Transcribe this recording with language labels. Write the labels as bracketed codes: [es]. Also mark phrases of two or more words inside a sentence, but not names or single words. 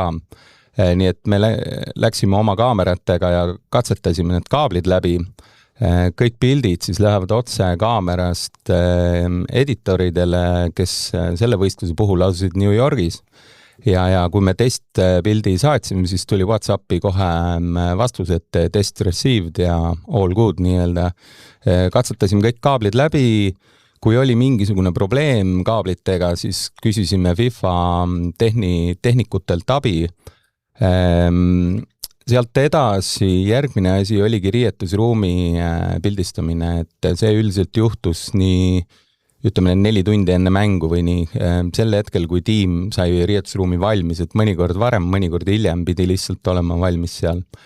[et] Nii et me läksime oma kaameratega ja katsetasime need kaablid läbi. Kõik pildid siis lähevad otse kaamerast editoridele, kes selle võistluse puhul asusid New Yorgis. Ja kui me testpildi saatsime, siis tuli WhatsAppi kohe vastus, et [en] test received [et] ja [en] all good [et] nii-öelda. Katsetasime kõik kaablid läbi. Kui oli mingisugune probleem kaablitega, siis küsisime FIFA tehnikutelt abi. Sealt edasi järgmine asi oligi riietusruumi pildistamine, et see üldiselt juhtus nii, ütleme 4 tundi enne mängu või nii, sel hetkel, kui tiim sai riietusruumi valmis, et mõnikord varem, mõnikord hiljem pidi lihtsalt olema valmis seal.